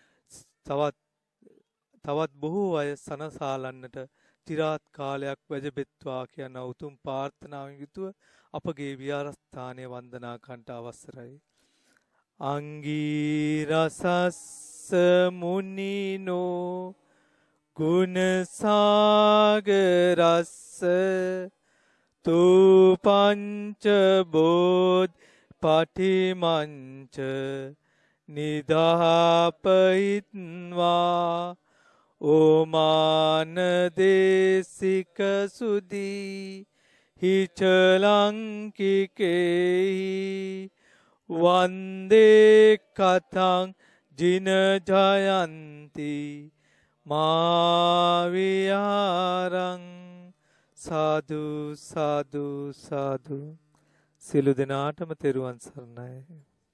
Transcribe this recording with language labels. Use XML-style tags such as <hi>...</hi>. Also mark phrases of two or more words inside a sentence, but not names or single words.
<si>තවත් බොහෝ අය සනසාලන්නට চিරාත් කාලයක් වැජබෙත්වා කියන උතුම් ප්‍රාර්ථනාවෙන් යුතුව අපගේ විහාරස්ථානය වන්දනා කරන්නට අවසරයි.</si> <pi>අංගී රසස්ස මුනිනෝ ගුණ සාගරස්ස තු පංච බෝධ පටිමංච නිදාපයිත්වා ඕමාන දේසික සුදී හිචලංකිකේහි වන්දේ කතං ජින ජයන්ති මාවියාරං</pi> <si>සාදු සාදු සාදු සියලු දෙනාටම තෙරුවන් සරණයි.</si>